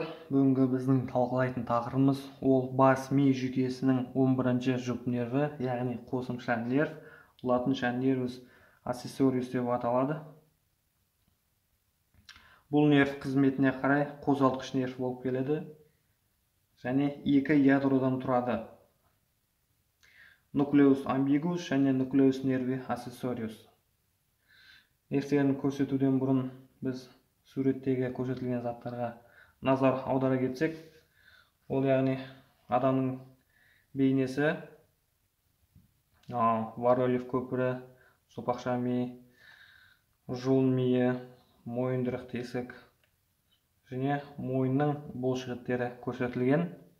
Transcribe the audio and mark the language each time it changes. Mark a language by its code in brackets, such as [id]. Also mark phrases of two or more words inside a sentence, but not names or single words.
[kk] Бүгінгі біздің талқылайтын тақырыбымыз ол бас ми жүйкесінің 11-ші жұп нерві, яғни қосымша нерв, латынша [la] nervus accessorius [kk] деп аталады. Бұл нерв қызметіне қарай қозғалтқыш нерв болып келеді және екі ядродан тұрады. [la] Nucleus ambiguus [kk] және [la] nucleus nervi accessorius. [kk] Нервтерін көрсетуден бұрын біз суреттегі көрсетілген заттарға назар аудара кетсек, ол яғни адамның бейнесі, Варольев көпірі, сопақша ми, жұлын миы, мойындырық тесік және мойынның бұлшықеттері көрсетілген.